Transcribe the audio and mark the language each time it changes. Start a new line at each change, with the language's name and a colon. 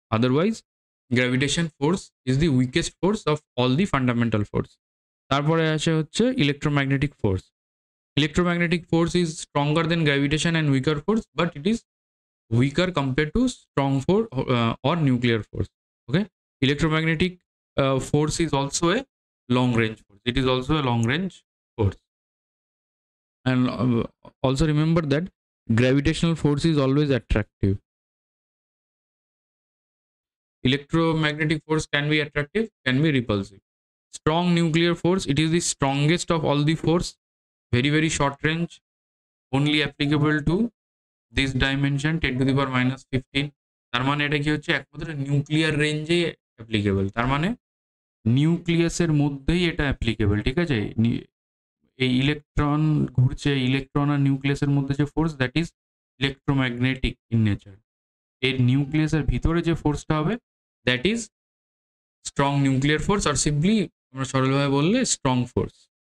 English: Otherwise gravitation force is the weakest force of all the fundamental force.
Bangla: তারপরে আসে হচ্ছে
English: Electromagnetic force. Electromagnetic force is stronger than gravitation and weaker force, but it is weaker compared to strong force or nuclear force. Okay, electromagnetic force is also a long range force. It is also a long range force. And also remember that gravitational force is always attractive. Electromagnetic force can be attractive, can be repulsive. Strong nuclear force, it is the strongest of all the force, very very short range, only applicable to this dimension 10 to the power minus 15.
Bangla: তার মানে এটা কি হচ্ছে, একমাত্র nuclear রেঞ্জে applicable. তার মানে নিউক্লিয়াসের মধ্যেই এটা অ্যাপ্লিকেবল। ঠিক আছে, এই ইলেকট্রন ঘুরছে, ইলেকট্রন আর নিউক্লিয়াসের মধ্যে যে force,
English: That is electromagnetic in nature.
Bangla: এর নিউক্লিয়াসের ভিতরে যে ফোর্সটা হবে,
English: that is strong nuclear force,
Bangla: আর simply আমরা সরলভাবে বললে স্ট্রং ফোর্স।